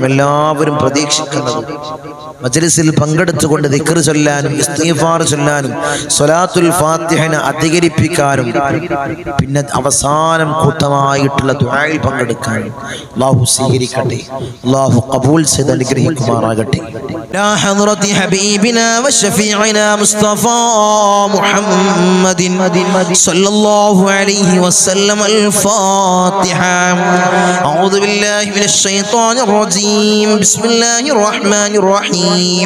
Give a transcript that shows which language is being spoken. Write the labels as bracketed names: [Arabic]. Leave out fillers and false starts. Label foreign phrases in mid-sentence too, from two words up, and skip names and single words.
[Malayalam] എല്ലാവരും പ്രതീക്ഷിക്കുന്നത് മജ്ലിസിൽ പങ്കെടുത്തുകൊണ്ട് ദിക്ർ ചൊല്ലാനും ഇസ്തിഗ്ഫാർ ചൊല്ലാനും സ്വലാത്തുൽ ഫാത്തിഹന അധികരിപ്പിക്കാനും പിന്നെ അവസാനം കൂട്ടമായിട്ടുള്ള ദുആയിൽ പങ്കെടുക്കാനും അല്ലാഹു സ്വീകരിക്കട്ടെ, അല്ലാഹു ഖബൂൽ ചെയ്ത് അനുഗ്രഹിക്കുമാറാകട്ടെ. [Arabic] لا حضرة حبيبنا وشفيعنا مصطفى محمد صلى الله عليه وسلم. الفاتحة. أعوذ بالله من الشيطان الرجيم. بسم الله الرحمن الرحيم.